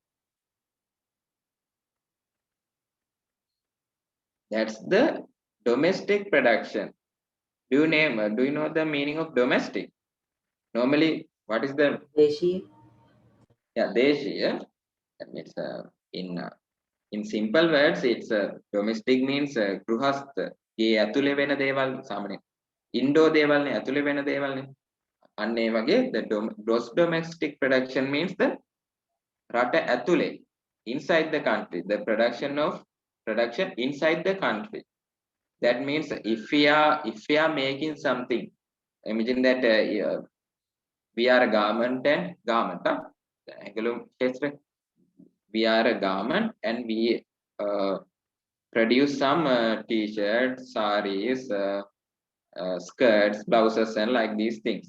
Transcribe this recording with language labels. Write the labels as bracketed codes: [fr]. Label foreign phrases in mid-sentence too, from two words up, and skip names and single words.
[en] That's the domestic production. Do you know the meaning of domestic? Normally, what is the Deshi. deshi? Yeah, that means in simple words, it's domestic means ගෘහස්ත. [si] ඒ ඇතුලේ වෙන දේවල් සාමාන්‍ය ඉන්ඩෝ දේවල්නේ ඇතුලේ වෙන දේවල්නේ. අන්න ඒ වගේ [en] the gross domestic production means the [si] රට ඇතුලේ, [en] inside the country, the production inside the country. That means if we are making something, imagine that we are a garment, we are a garment, and we produce some t-shirts, saris, skirts, blouses, and like these things.